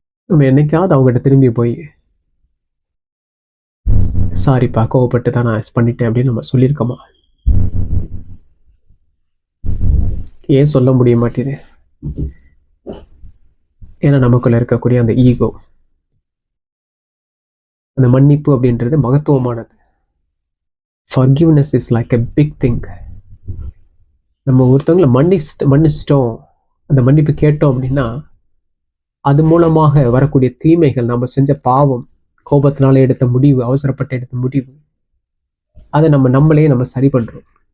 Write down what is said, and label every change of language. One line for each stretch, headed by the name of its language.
Tamil: நம்ம என்னைக்காவது அவங்ககிட்ட திரும்பி போய் சாரிப்பா கோவப்பட்டு தான் நான் பண்ணிட்டேன் அப்படின்னு நம்ம சொல்லியிருக்கோமா? ஏன் சொல்ல முடிய மாட்டேது? ஏன்னா நமக்குள்ள இருக்கக்கூடிய அந்த ஈகோ. அந்த மன்னிப்பு அப்படின்றது மகத்துவமானது.
English: Forgiveness is like a big thing.
Tamil: நம்ம ஒருத்தவங்களை மன்னிச்சிட்டோம், அந்த மன்னிப்பு கேட்டோம் அப்படின்னா அது மூலமாக வரக்கூடிய தீமைகள், நம்ம செஞ்ச பாவம், கோபத்தினால எடுத்த முடிவு, அவசரப்பட்டு எடுத்த முடிவு, அதை நம்மளே சரி பண்றோம்.